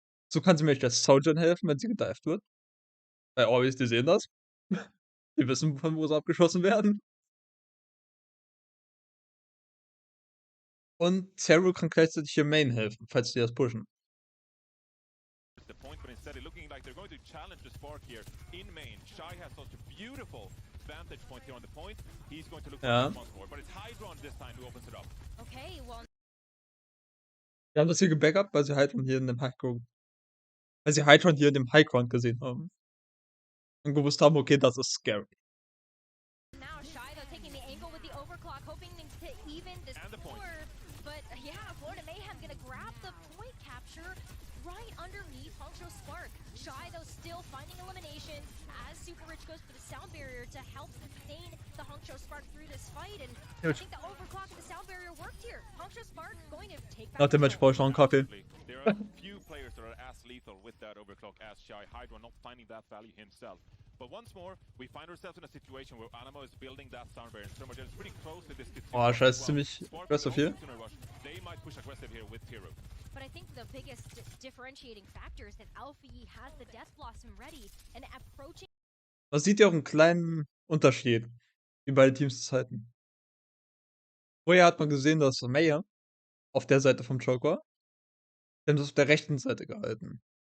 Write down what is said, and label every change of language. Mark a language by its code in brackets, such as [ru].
[de] So kann sie mir der Sojourn helfen, wenn sie gedived wird. Bei Orbis, die sehen das. Die wissen, von wo sie abgeschossen werden. Und Zero kann gleichzeitig hier Main helfen, falls die das pushen. [en] The point, but instead looking like they're going to challenge the spark here in main. Schau has such a beautiful vantage point here on the point. He's going to look for a response more, but it's Hydron this time who opens it up. Okay, well. [de] Wir haben das hier gebackupt, weil sie Hydron hier in dem Highground. Weil sie Hydron hier in dem Highground gesehen haben. Und gewusst haben, okay, das ist scary. [en] Now Schau though taking the angle with the overclock, hoping to even the score. But yeah, Florida Mayhem gonna grab the point capture right underneath Hangzhou Spark. Schau though still finding elimination as Super Rich goes for the sound barrier to help sustain the Hangzhou Spark through this fight. And I think the overclock and the sound barrier worked here. Hangzhou Spark going to take back. [de] Nach dem Match brauche ich noch einen Kaffee. [en] There are few players that are as lethal with that overclock as Schau. Hydron not finding that value himself. But once more, we find ourselves in a situation where Animo is building that sound barrier. So much is pretty close to this. [de] Oh, Schau ist ziemlich aggressive hier. [en] They might push aggressive here with Tiro. But I think the biggest differentiating factor is that Alpha Yi has the Death Blossom ready and approaching. [de] Man sieht ja auch einen kleinen Unterschied, wie beide Teams es halten. Vorher hat man gesehen, dass Meyer auf der Seite vom Choke war. Die haben das auf der rechten Seite gehalten.